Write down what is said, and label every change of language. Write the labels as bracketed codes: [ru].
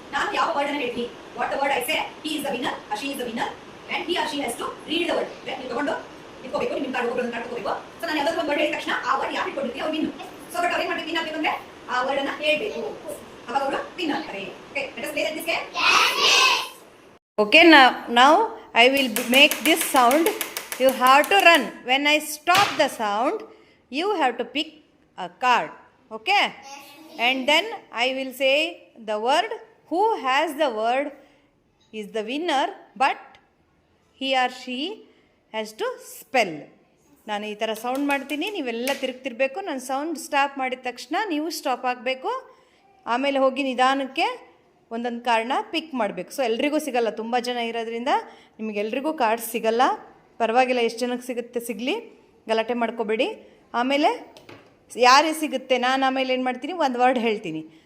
[kn] ನಾನು ಯಾವ ವರ್ಡ್ ಅನ್ನು ಹೇಳ್ತೀನಿ, [en] What the word I say, he is the winner, she is the winner and he or she has to read the word. [kn] ನೀವು ತಗೊಂಡು ಇಟ್ಕೋಬೇಕು, ನಿಮ್ಮ ಕಾರ್ಡ್ ಒಬ್ಬರು ಕಾರ್ಡ್ ತಗೋಬೇಕು. ಸೊ ನಾನು ಯಾವ್ದಾದ್ರು ಒಂದು ವರ್ಡ್ ಹೇಳಿದ ತಕ್ಷಣ ಆ ವರ್ಡ್ ಯಾರು ಇಟ್ಕೊಂಡಿರ್ತೀವಿ ಅವ್ರು ವಿನ್. ಸೊ ಬಟ್ ಅವ್ರೇನ್ ಮಾಡ್ಬೇಕು, ವಿನ್ ಆಗ್ಬೇಕು ಅಂದ್ರೆ ಆ ವರ್ಡ್ ಅನ್ನ ಹೇಳ್ಬೇಕು, ಅವಾಗ ಅವರು ವಿನ್ ಆಗ್ತಾರೆ. [en] Okay, let us play this game. Okay, now I will make this sound. You have to run. When I stop the sound, you have to pick a card. Okay? And then I will say the word. Who has the word is the winner, but he or she has to spell. [kn] ನಾನು ಈ ಥರ sound ಮಾಡ್ತೀನಿ, ನೀವೆಲ್ಲ ತಿರುಗ್ತಿರ್ಬೇಕು. ನಾನು sound stop ಮಾಡಿದ ತಕ್ಷಣ ನೀವು stop ಆಗಬೇಕು. ಆಮೇಲೆ ಹೋಗಿ ನಿಧಾನಕ್ಕೆ ಒಂದೊಂದು ಕಾರ್ಡ್ನ ಪಿಕ್ ಮಾಡಬೇಕು. ಸೊ ಎಲ್ರಿಗೂ ಸಿಗಲ್ಲ, ತುಂಬ ಜನ ಇರೋದ್ರಿಂದ ನಿಮಗೆಲ್ರಿಗೂ ಕಾರ್ಡ್ಸ್ ಸಿಗಲ್ಲ. ಪರವಾಗಿಲ್ಲ, ಎಷ್ಟು ಜನಕ್ಕೆ ಸಿಗುತ್ತೆ ಸಿಗಲಿ, ಗಲಾಟೆ ಮಾಡ್ಕೋಬೇಡಿ. ಆಮೇಲೆ ಯಾರಿಗೆ ಸಿಗುತ್ತೆ, ನಾನು ಆಮೇಲೆ ಏನು ಮಾಡ್ತೀನಿ, ಒಂದು ವರ್ಡ್ ಹೇಳ್ತೀನಿ.